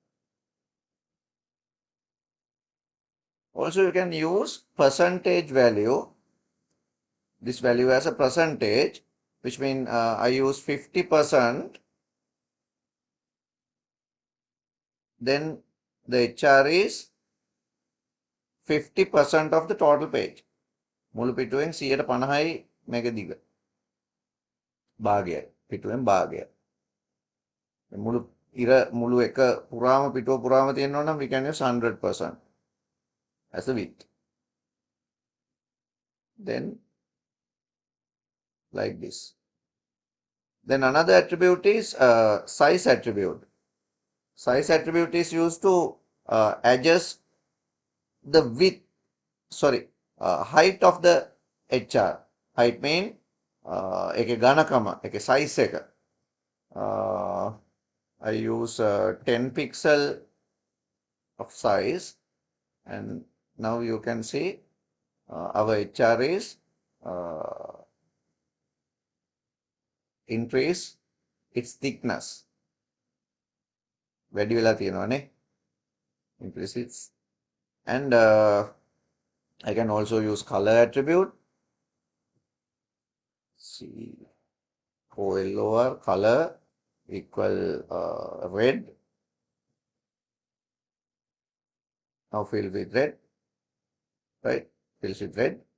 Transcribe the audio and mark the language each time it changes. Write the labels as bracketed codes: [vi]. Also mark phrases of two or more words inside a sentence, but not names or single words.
[en] Also you can use percentage value, this value as a percentage, which means I use 50%, then the HR is 50% of the total page. [si] මුළු පිටුවෙන් 150යි මේක දිග. භාගයයි. පිටුවෙන් භාගයයි. මුළු එක පුරාම පිටුව පුරාම තියෙනවා නම් [en] we can use 100% as a width. Then like this. Then another attribute is size attribute. Size attribute is used to adjust the width, height of the HR. Height mean [si] එකේ ඝනකම, එකේ size එක. [en] I use 10 pixel of size, and now you can see our HR is increase its thickness. [si] වැඩි වෙලා තියෙනවානේ. [en] Increase its. And I can also use color attribute. See, OLOR color equal red. Now fill with red, right? Fills with red.